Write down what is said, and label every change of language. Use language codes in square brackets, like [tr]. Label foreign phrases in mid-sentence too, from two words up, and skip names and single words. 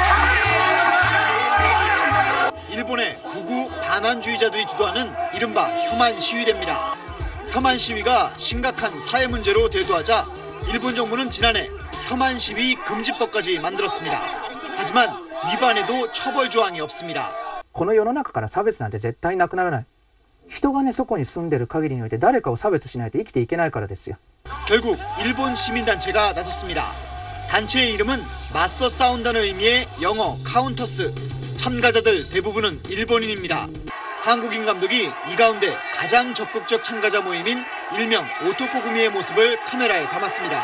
[ko] 일본의 극우 반환주의자들이 주도하는 이른바 혐한 시위대입니다. 혐한 시위가 심각한 사회 문제로 대두하자 일본 정부는 지난해 혐한 시위 금지법까지 만들었습니다. 하지만 위반에도 처벌 조항이 없습니다. [ja] この世の中から差別なんて絶対なくならない。人がねそこに住んでる限りにおいて誰かを差別しないと生きていけないからですよ。 [ko] 결국 일본 시민단체가 나섰습니다. 단체의 이름은 맞서 싸운다는 의미의 영어 카운터스. 참가자들 대부분은 일본인입니다. 한국인 감독이 이 가운데 가장 적극적 참가자 모임인 일명 오토코구미의 모습을 카메라에 담았습니다.